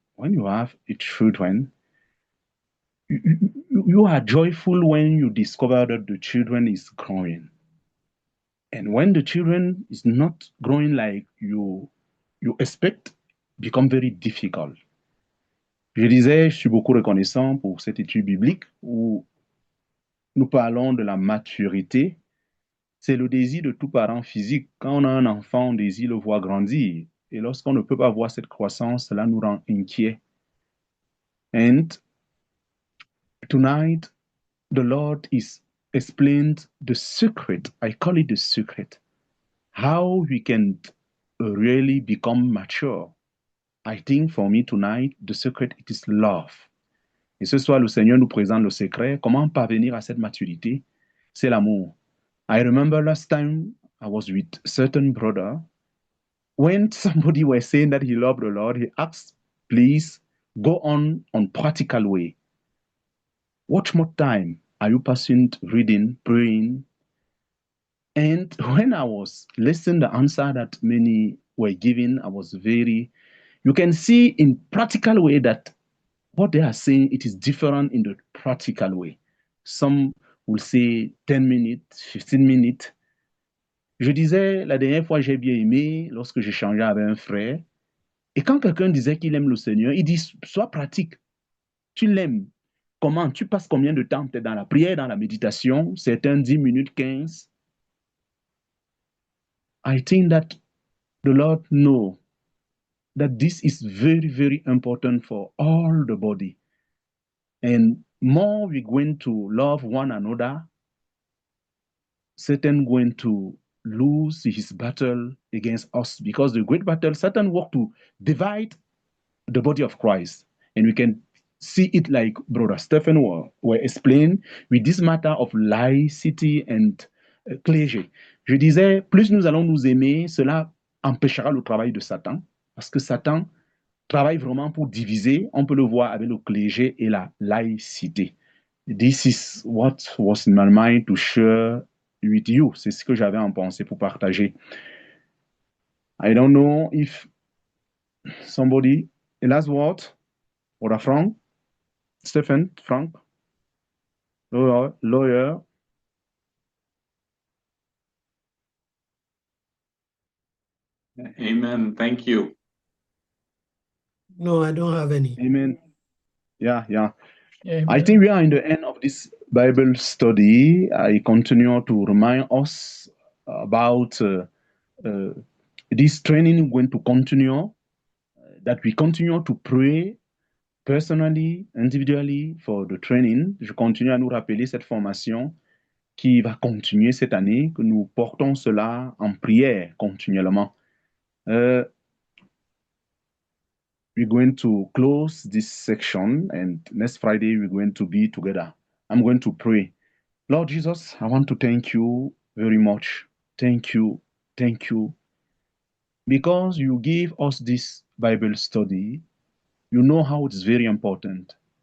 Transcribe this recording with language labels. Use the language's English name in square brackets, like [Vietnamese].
[English] When you have a children, you are joyful when you discover that the children is growing. And when the children is not growing like you expect, become very difficult. [French] Je disais, je suis beaucoup reconnaissant pour cette étude biblique où nous parlons de la maturité. C'est le désir de tout parent physique. Quand on a un enfant, on désire le voir grandir. Et lorsqu'on ne peut pas voir cette croissance, cela nous rend inquiets. [English] And tonight, the Lord is explained the secret. I call it the secret. How we can really become mature. I think for me tonight, the secret, it is love. [French] Et ce soir, le Seigneur nous présente le secret. Comment parvenir à cette maturité? C'est l'amour. [English] I remember last time I was with a certain brother. When somebody was saying that he loved the Lord, he asked, please go on practical way. What more time are you passing reading, praying? And when I was listening to the answer that many were giving, I was you can see in practical way that what they are saying, it is different in the practical way. Some will say 10 minutes, 15 minutes. [French] Je disais, la dernière fois, j'ai bien aimé lorsque j'échangeais avec un frère. Et quand quelqu'un disait qu'il aime le Seigneur, il dit, sois pratique. Tu l'aimes. Comment? Tu passes combien de temps peut-être dans la prière, dans la méditation? Certains 10 minutes, 15. [English] I think that the Lord knows that this is very, very important for all the body. And more we're going to love one another, Satan going to lose his battle against us, because the great battle, Satan worked to divide the body of Christ. And we can see it like Brother Stephen were explained with this matter of laicity and clergé. [French] Je disais, plus nous allons nous aimer, cela empêchera le travail de Satan, parce que Satan travaille vraiment pour diviser. On peut le voir avec le clergé et la laïcité. [English] This is what was in my mind to share with you. [French] C'est ce que j'avais en pensée pour partager. [English] I don't know if somebody, a last word, or a Frank, Stephen, Frank, lawyer. Amen. Thank you. No, I don't have any. Amen. Yeah. Amen. I think we are in the end of this Bible study. I continue to remind us about this training going to continue, that we continue to pray personally, individually for the training. [French] Je continue à nous rappeler cette formation qui va continuer cette année, que nous portons cela en prière continuellement. [English] We're going to close this section, and next Friday we're going to be together. I'm going to pray. Lord Jesus, I want to thank you very much. Thank you. Because you gave us this Bible study, you know how it's very important.